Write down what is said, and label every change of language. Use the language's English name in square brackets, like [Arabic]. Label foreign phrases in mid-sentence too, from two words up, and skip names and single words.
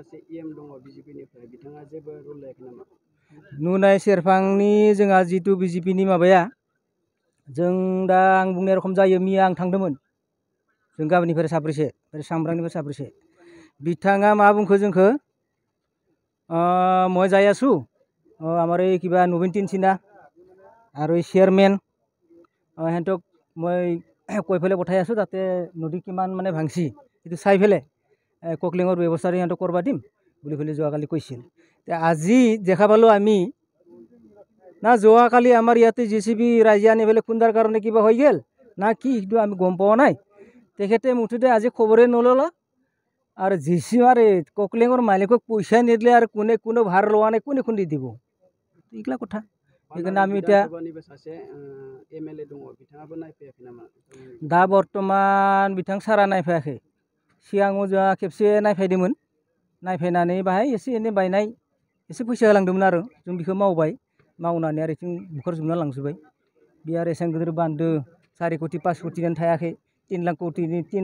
[Bodo] नुनाय सेरफांनि जोंहा जितु BJPनि माबाया जों दा आं बुंनाय रखम जायो मैया आं थांदोंमोन जों गामिनिफ्राय साब्रैसे सामब्रामनिफ्राय साब्रैसे बिथाङा मा बुंखो जोंखौ [Assamese] মই যাই আছো আমাৰ এই কিবা নবীন তিনচিনা আৰু এই চেয়াৰমেন সিহঁতক মই কৈ পেলাই পঠাই আছোঁ তাতে নদী কিমান মানে ভাংছি সেইটো চাই পেলাই ককলিঙৰ ব্যৱস্থা সিহঁতক কৰিব দিম বুলি পেলাই যোৱাকালি কৈছিল। আজি দেখা পালোঁ আমি না যোৱাকালি আমাৰ ইয়াতে JCB ৰাইজে আনি পেলাই খুন্দাৰ কাৰণে কিবা হৈ গ'ল না কি সেইটো আমি গম পোৱা নাই। তেখেতে মুঠতে আজি খবৰে নল'লা আৰু জিচিমাৰে ককলিঙৰ মালিকক পইচা নিদিলে আৰু কোনে ভাৰ লোৱা নাই কোনে খুন্দি দিব এইগিলা কথা। [Bodo] बेखौनो [Assamese] আমি ইটো [Bodo] दा बर्तमान बिथां सारा नायफायाखै सिगाङाव जोंहा खेबसे नायफायदोंमोन नायफायनानै बाहाय एसे एनै बायनाय एसे फैसा होलांदोंमोन आरो जों बेखौ मावबाय मावनानै आरो इथिं बुखारजोबना लांजोब्बाय बे आरो एसेबां गिदिर बान्दो 4 कोटी 5 कोटीयानो थायाखै 3